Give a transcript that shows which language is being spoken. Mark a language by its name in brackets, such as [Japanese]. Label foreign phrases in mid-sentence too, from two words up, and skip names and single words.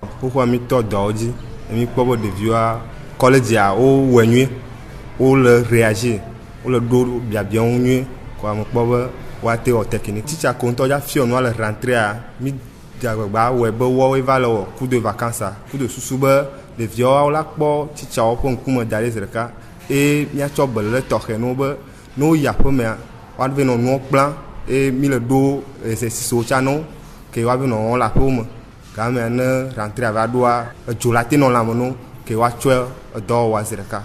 [Ewe] Xoxoa mi tɔ dɔwo dzi mi kpɔ be ɖeviwoa collègea wowɔe nyuie wole réagir wole ɖo biabiawo nyuie ko ame kpɔ be woate wɔ technique. Teacher ko ŋutɔ dza fiɔ nua le rentrée mi dagbagba wɔe be woawoe va le wɔ [French] cours de vacances cours de [Ewe] susu be ɖeviawo la kpɔ teacherwo ƒe ŋkume da ɖe zi ɖeka eye miatsɔ belele tɔxɛ no be ne woyi aƒemea woave nɔ nuwo kplã eye mi le ɖo exercicewo tsã no ke woave nɔ wɔm le aƒewo me gamea ne rentrée va ɖoa edzo la te nɔ lãme no ke woatsɔ edɔwɔwa zi ɖeka.